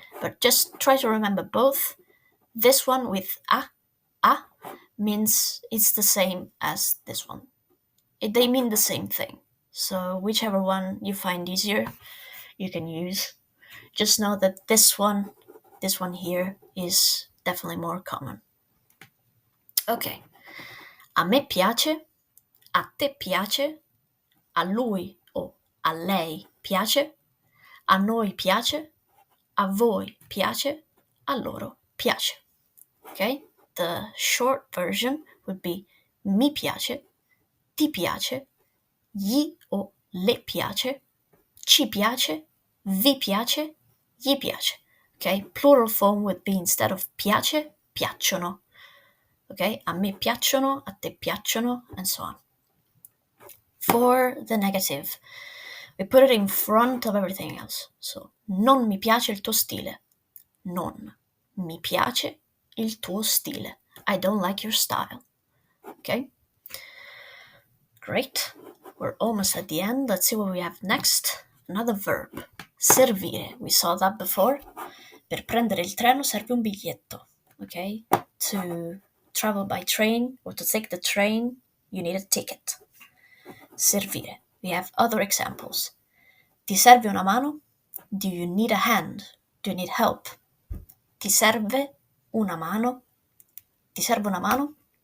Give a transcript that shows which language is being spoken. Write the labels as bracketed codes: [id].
[en] But just try to remember both. This one with a means it's the same as this one. They mean the same thing. So whichever one you find easier, you can use. Just know that this one here is definitely more common. [it] Ok, a me piace, a te piace, a lui o a lei piace, a noi piace, a voi piace, a loro piace. Okay? [en] The short version would be [it] mi piace, ti piace, gli o le piace, ci piace, vi piace, gli piace. [en] Okay? Plural form would be, instead of piace, piacciono. Okay? [it] A me piacciono, a te piacciono, [en] and so on. For the negative, we put it in front of everything else. [it] So, non mi piace il tuo stile. Non mi piace il tuo stile. [en] I don't like your style. Okay? Great. We're almost at the end. Let's see what we have next. Another verb. Servire. We saw that before. [it] Per prendere il treno serve un biglietto. [en] Okay? To travel by train or to take the train, you need a ticket. [it] Servire. [en] We have other examples. [it] Ti serve una mano? [en] Do you need a hand? Do you need help? [it] Ti serve una mano? Ti serve una mano?